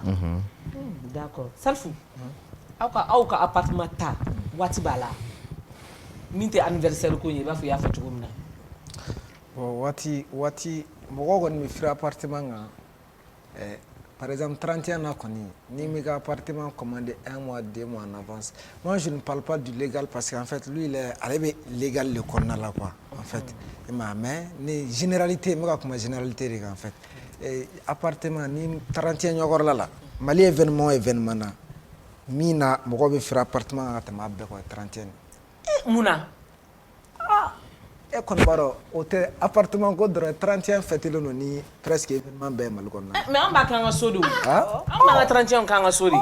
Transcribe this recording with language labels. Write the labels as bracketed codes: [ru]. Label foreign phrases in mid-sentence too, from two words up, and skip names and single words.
[bm] D'accord Salfu aw ka appartement ta waati b'a la min tɛ anniversaire ko ye i b'a fɔ i y'a fɔ cogo min na. Waati mɔgɔ kɔni bɛ firi appartement kan par exemple 31 na kɔni ni mi ka appartement commandé [fr] 1 mois 2 mois en avance. Moi je ne parle pas du légal parce qu'en fait lui [bm] ale bɛ légal le kɔnɔna la [fr] quoi en fait mais [bm] ni généralité n bɛ ka kuma généralité de kan [fr] en fait [bm] appartement ni 31 ɲɔgɔn la Mali événement na min na mɔgɔ bɛ firi appartement kan ka tɛmɛ a bɛɛ kan 31. Mun na. E kɔni b'a dɔn o tɛ appartement ko dɔrɔn 31 fêtelen don ni presque événement bɛɛ Mali kɔnɔ. Mais an b'a k'an ka so de o. An b'an ka 31 k'an ka so de.